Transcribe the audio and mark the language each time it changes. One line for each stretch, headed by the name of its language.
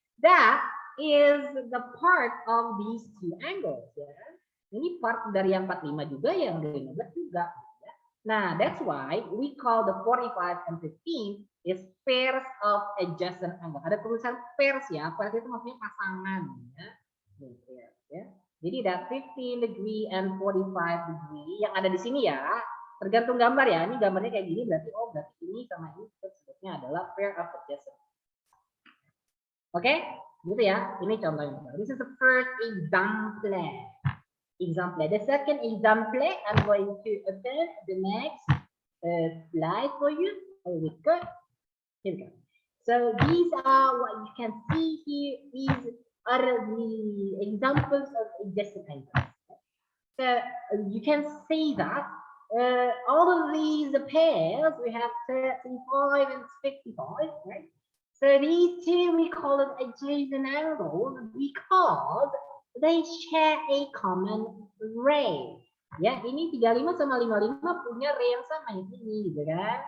English: That is the part of these 2 angles.
Indonesian: Ya. Ini part dari yang 45 juga, yang 15 juga. Ya.
English: Nah, that's why we call the 45 and 15 is pairs of adjacent angle.
Indonesian: Ada tulisan pairs ya, pairs itu maksudnya pasangan. Ya. Ya. Jadi
English: that 15 degree and 45 degree
Indonesian: yang ada di sini ya, tergantung gambar ya. Ini gambarnya kayak gini berarti ini sama ini sebutnya adalah
English: pair of adjacent.
Indonesian: Oke, gitu ya. Ini contohnya.
English: This is the first example. The second example, I'm going to open the next slide for you. Here we go. So these are what you can see here. These are the examples of adjacent angles. So you can see that all of these pairs, we have 35 and 55, right? So these 2 we call it adjacent angles because they share a common ray.
Indonesian: Ya, ini 35 sama 55 punya ray yang sama ini, gitu kan?